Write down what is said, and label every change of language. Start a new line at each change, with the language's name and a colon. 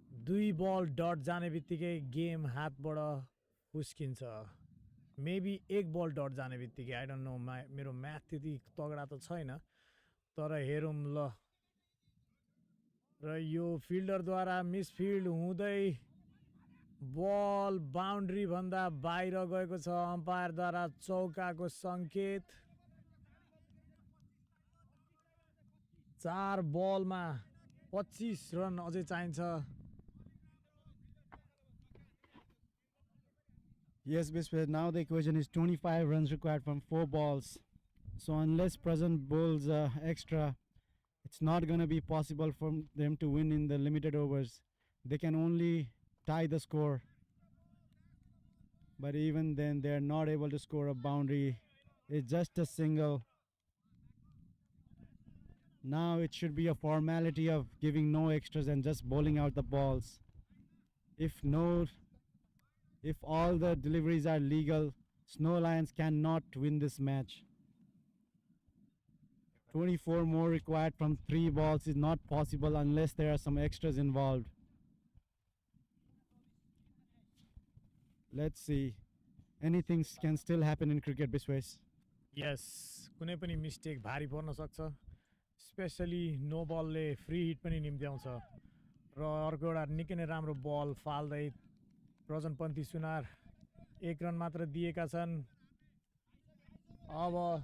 Nepali: 2 बल dot जाने बित्तिकै game हातबाट फुस्किन्छ मेबी 1 बल डट जाने बित्तिकै
English: I don't know
Nepali: मेरो म्याथ त्यति तगडा त छैन तर हेरौँ ल र यो फिल्डरद्वारा मिसफिल्ड हुँदै बल बााउन्ड्री भन्दा बाहिर गएको छ अम्पायरद्वारा चौकाको सङ्केत 4 बलमा 25 रन अझै चाहिन्छ
English: Yes, Biswar. Now the equation is 25 runs required from 4 balls. So unless present bowls extra, it's not going to be possible for them to win in the limited overs. They can only tie the score. But even then, they're not able to score a boundary. It's just a single. Now it should be a formality of giving no extras and just bowling out the balls. If all the deliveries are legal, Snow Lions cannot win this match. 24 more required from 3 balls is not possible unless there are some extras involved. Let's see. Anything can still happen in cricket, Bisways.
Nepali: यस कुनै पनि mistake भारी पर्न सक्छ specially no बलले free hit पनि निम्त्याउँछ र अर्को एउटा निकै नै राम्रो बल फाल्दै प्रजनपन्थी सुनार 1 रन मात्र दिएका छन् अब